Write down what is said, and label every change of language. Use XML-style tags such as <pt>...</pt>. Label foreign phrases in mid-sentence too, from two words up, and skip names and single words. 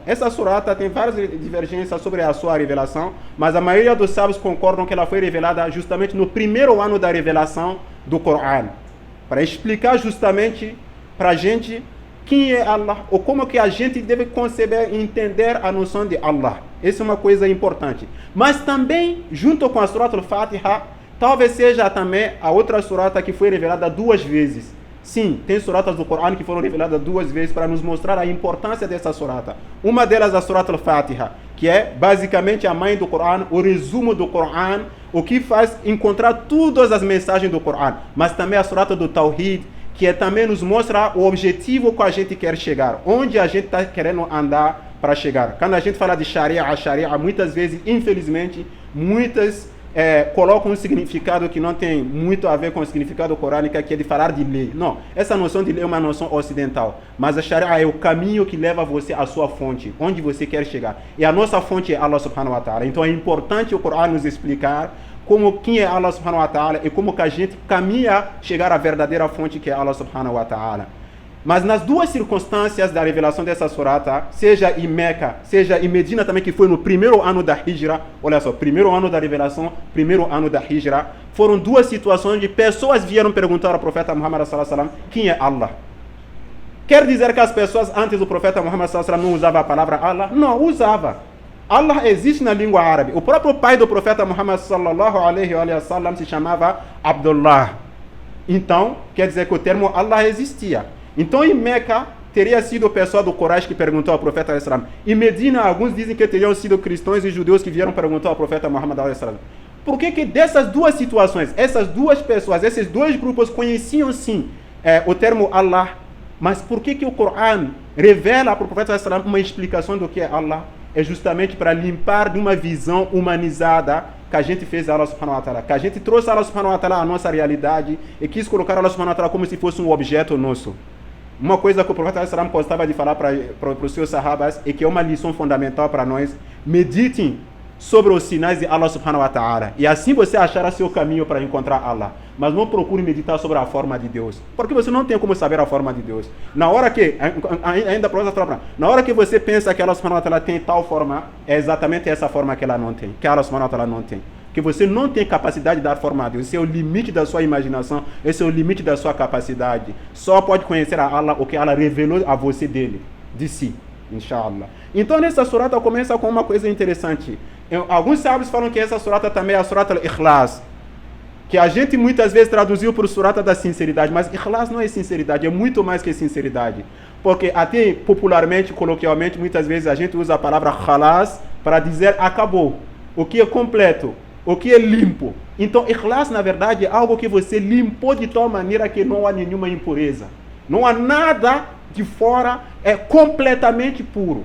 <pt>Essa surata tem várias divergências sobre a sua revelação, mas a maioria dos sábios concordam que ela foi revelada justamente no primeiro ano da revelação do Coran, para explicar justamente para a gente quem é Allah, ou como que a gente deve conceber e entender a noção de Allah. Essa é uma coisa importante. Mas também, junto com a surata al-Fatiha, talvez seja também a outra surata que foi revelada duas vezes. Sim, tem suratas do Coran que foram reveladas duas vezes para nos mostrar a importância dessa surata. Uma delas é a surata al-Fatiha, que é basicamente a mãe do Coran, o resumo do Coran, o que faz encontrar todas as mensagens do Coran. Mas também a surata do Tawhid, que também nos mostra o objetivo que a gente quer chegar, onde a gente está querendo andar para chegar. Quando a gente fala de Sharia, a Sharia muitas vezes, infelizmente, muitas colocam um significado que não tem muito a ver com o significado corânico, que é de falar de lei. Não, essa noção de lei é uma noção ocidental, mas a Sharia é o caminho que leva você à sua fonte, onde você quer chegar. E a nossa fonte é Allah</pt> <ar>سبحانه وتعالى.</ar> <pt>Então é importante o Coran nos explicar quem é Allah</pt> <ar>سبحانه وتعالى</ar> <pt>e como que a gente caminha a chegar à verdadeira fonte, que é Allah</pt> <ar>سبحانه وتعالى.</ar> <pt>Mas nas duas circunstâncias da revelação dessa surata, seja em Meca, seja em Medina também, que foi no primeiro ano da Hijra, olha só, primeiro ano da revelação, primeiro ano da Hijra, foram duas situações onde pessoas vieram perguntar ao profeta Muhammad</pt> <ar>صلى الله عليه وسلم</ar> <pt>quem é Allah. Quer dizer que as pessoas antes do profeta Muhammad</pt> <ar>صلى الله عليه وسلم</ar> <pt>não usavam a palavra Allah? Não, usava. Allah existe na língua árabe. O próprio pai do profeta Muhammad</pt> <ar>صلى الله عليه وسلم</ar> <pt>se chamava Abdullah. Então, quer dizer que o termo Allah existia. Então, em Meca, teria sido o pessoal do Quraysh que perguntou ao profeta</pt> <ar>صلى الله عليه وسلم.</ar> <pt>Em Medina, alguns dizem que teriam sido cristãos e judeus que vieram perguntar ao profeta Muhammad</pt> <ar>صلى الله عليه وسلم.</ar> <pt>Por que dessas duas situações, essas duas pessoas, esses dois grupos conheciam sim o termo Allah, mas por que o Coran revela para o profeta</pt> <ar>صلى الله عليه وسلم</ar> <pt>uma explicação do que é Allah? É justamente para limpar de uma visão humanizada que a gente fez a Allah</pt> <ar>سبحانه وتعالى,</ar> <pt>que a gente trouxe a Allah</pt> <ar>سبحانه وتعالى</ar> <pt>à nossa realidade e quis colocar a Allah</pt> <ar>سبحانه وتعالى</ar> <pt>como se fosse um objeto nosso. Uma coisa que o profeta sallallahu gostava de falar para os seus sahabas e que é uma lição fundamental para nós: meditem sobre os sinais de Allah</pt> <ar>سبحانه وتعالى,</ar> <pt>e assim você achará seu caminho para encontrar Allah. Mas não procure meditar sobre a forma de Deus, porque você não tem como saber a forma de Deus. Na hora que, ainda na hora que você pensa que Allah</pt> <ar>سبحانه وتعالى</ar> <pt>tem tal forma, é exatamente essa forma que ela não tem, que Allah</pt> <ar>سبحانه وتعالى</ar> <pt>não tem. Que você não tem capacidade de dar forma a Deus. Esse é o limite da sua imaginação, esse é o limite da sua capacidade. Só pode conhecer a Allah o que Allah revelou a você dele, de si, inshallah. Então nessa surata começa com uma coisa interessante. Alguns sábios falam que essa surata também é a surata al-Ikhlas, que a gente muitas vezes traduziu por surata da sinceridade, mas Ikhlas não é sinceridade, é muito mais que sinceridade. Porque até popularmente, coloquialmente, muitas vezes a gente usa a palavra khalas para dizer acabou, o que é completo, o que é limpo. Então Ikhlas na verdade é algo que você limpou de tal maneira que não há nenhuma impureza, não há nada de fora, é completamente puro.</pt>